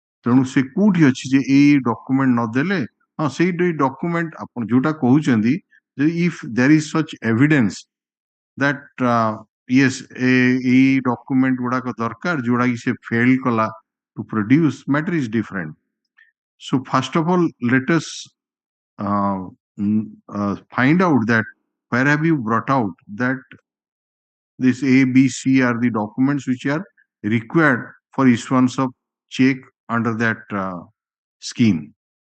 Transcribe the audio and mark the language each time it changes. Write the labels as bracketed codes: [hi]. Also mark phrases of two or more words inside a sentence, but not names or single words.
[or] ତେଣୁ ସେ କୋଉଠି ଅଛି ଯେ ଏଇ ଡକୁମେଣ୍ଟ ନଦେଲେ ହଁ ସେଇ ଡକୁମେଣ୍ଟ ଆପଣ ଯୋଉଟା କହୁଛନ୍ତି ଯେ [en] if there is such evidence that yes [or] ଏଇ ଡକୁମେଣ୍ଟ ଗୁଡାକ ଦରକାର ଯୋଉଟା କି ସେ ଫେଲ୍ କଲା [en] to produce matter is different. So first of all, let us find out that where have you brought out that this A, B, C are the documents which are required for issuance of check under that scheme.